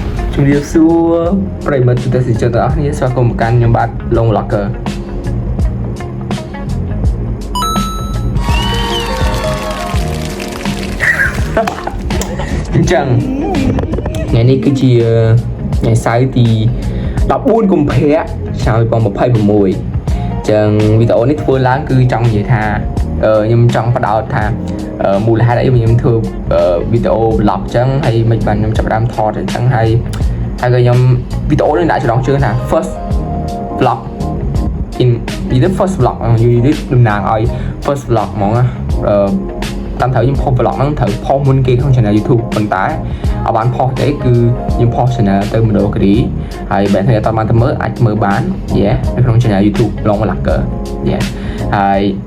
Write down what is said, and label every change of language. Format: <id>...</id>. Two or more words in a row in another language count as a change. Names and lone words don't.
<km>ជំរាបសួរប្រិយមិត្តទស្សនិកជនទាំងអស់គ្នាស្វាគមន៍មកកាន់ខ្ញុំបាទលង Vlogger អញ្ចឹងថ្ងៃនេះគឺជាថ្ងៃសៅរ៍ទី14កុម្ភៈឆ្នាំ2026អញ្ចឹង វីដេអូនេះធ្វើឡើងគឺចង់និយាយថាខ្ញុំចង់បដោតថាមូលហេតុអីខ្ញុំធ្វើវីដេអូ vlog អញ្ចឹងហើយមិន បានខ្ញុំចាប់ផ្ដើមថតអញ្ចឹងហើយក៏ខ្ញុំវីដេអូនេះដាក់ចំណងជើងថា</km> <en>first vlog in either first vlog</en> <km>យូរនេះតំណាងឲ្យ</km> <en>first vlog</en> <km>ហ្មងតាមត្រូវខ្ញុំផុស vlog ហ្នឹងត្រូវផុសមុនគេក្នុង channel YouTube ប៉ុន្តែអត់បានផុសទេគឺខ្ញុំផុស channel ទៅមនោគិរីហើយបើអ្នកអត់បានទៅមើលអាចមើលបាននៅក្នុង channel YouTube Long Vlogger ហើយ</km>